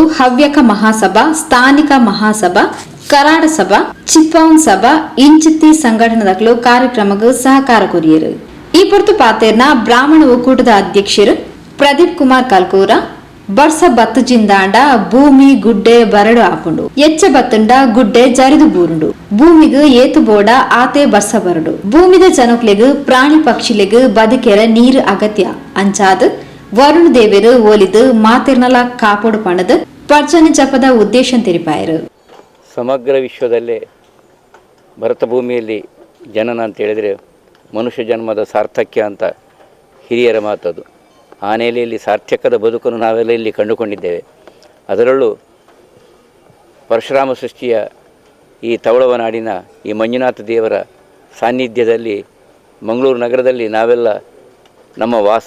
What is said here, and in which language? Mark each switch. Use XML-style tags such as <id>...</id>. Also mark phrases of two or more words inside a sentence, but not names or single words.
<tcy>ಹವ್ಯಕ ಮಹಾಸಭಾ, ಸ್ಥಾನಿಕ ಮಹಾಸಭಾ, ಕರಾಡ ಸಭಾ, ಚಿತ್ಪೌನ್ ಸಭಾ ಇಂಚಿತ್ತಿ ಸಂಘಟನೆಗಳು ಕಾರ್ಯಕ್ರಮಕ್ಕೆ ಸಹಕಾರ ಕೊರಿಯರು. ಈ ಪೊರ್ತು ಪಾತೇರ್ನ ಬ್ರಾಹ್ಮಣ ಒಕ್ಕೂಟದ ಅಧ್ಯಕ್ಷರು ಪ್ರದೀಪ್ ಕುಮಾರ್ ಕಲ್ಕೂರ ಬರ್ಸ ಬತ್ತು ಜಿಂದಾಂಡ ಭೂಮಿ ಗುಡ್ಡೆ ಬರಡು ಆಪುಂಡು, ಎಚ್ಚ ಬತ್ತುಂಡ ಗುಡ್ಡೆ ಜರಿದು ಬೂರುಂಡು, ಭೂಮಿಗೆ ಏತು ಬೋಡ ಆತೆ ಬರ್ಸ ಬರಡು, ಭೂಮಿದ ಜನಕ್ಲೆಗ್ ಪ್ರಾಣಿ ಪಕ್ಷಿಲೆಗ್ ಬದುಕೆರ ನೀರು ಅಗತ್ಯ ಅಂಚಾದ್ ವರುಣ ದೇವರು ಓಲಿದು ಮಾತಿರ್ನಲ ಕಾಪಾಡು ಪಣದ ಪರ್ಜನೆ ಜಪದ ಉದ್ದೇಶ ತೆರಿಪಾಯರು.</tcy> <kn>ಸಮಗ್ರ ವಿಶ್ವದಲ್ಲೇ ಭರತ ಭೂಮಿಯಲ್ಲಿ ಜನನ ಅಂತ ಹೇಳಿದರೆ ಮನುಷ್ಯ ಜನ್ಮದ ಸಾರ್ಥಕ್ಯ ಅಂತ ಹಿರಿಯರ ಮಾತದು. ಆ ನೆಲೆಯಲ್ಲಿ ಸಾರ್ಥಕದ ಬದುಕನ್ನು ನಾವೆಲ್ಲ ಇಲ್ಲಿ ಕಂಡುಕೊಂಡಿದ್ದೇವೆ. ಅದರಲ್ಲೂ ಪರಶುರಾಮ ಸೃಷ್ಟಿಯ ಈ ತವಳವನಾಡಿನ ಈ ಮಂಜುನಾಥ ದೇವರ ಸಾನ್ನಿಧ್ಯದಲ್ಲಿ ಮಂಗಳೂರು ನಗರದಲ್ಲಿ ನಾವೆಲ್ಲ ನಮ್ಮ ವಾಸ.</kn>